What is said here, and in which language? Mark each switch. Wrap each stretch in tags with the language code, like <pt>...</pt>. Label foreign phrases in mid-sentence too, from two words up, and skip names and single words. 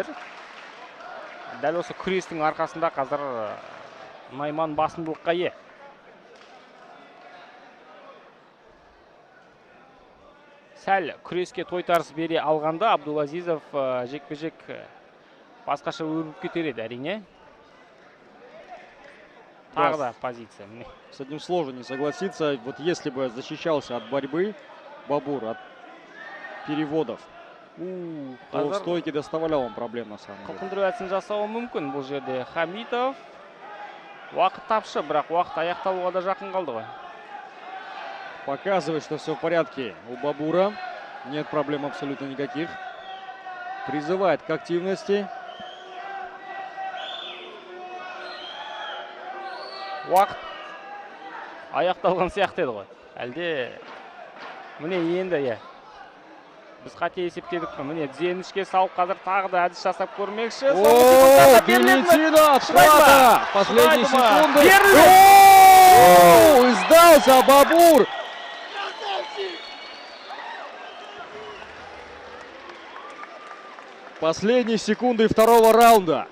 <kk>Дәл осы күрестің арқасында қазір Найман басымдылыққа ие. Сәл күреске тойтарыс бере алғанда Абдулазизов жекпе-жек басқаша өрбіп кетер еді, әрине. Тағы да позиция.</kk> <ru>С этим сложно не согласиться. Вот если бы защищался от борьбы Бабур, от переводов, то в стойке доставлял он проблем на самом деле.</ru> <kk>Қылқындыру әдісін жасауы мүмкін бұл жерде Хамидов. Уақыт тапшы, бірақ уақыт аяқталуға да жақын қалды ғой.</kk> <ru>Показывает, что все в порядке у Бабура. Нет проблем абсолютно никаких. Призывает к активности.</ru> <kk>Уақыт аяқталған сияқты еді ғой. Әлде Міне енді, иә. Біз қате есептедік қой. Міне тізенішке салып қазір тағы да әдіс жасап көрмекші.</kk> <ru>О, Валентина от Хвата. Последние секунды. И сдался Бабур. Последние секунды второго раунда.</ru>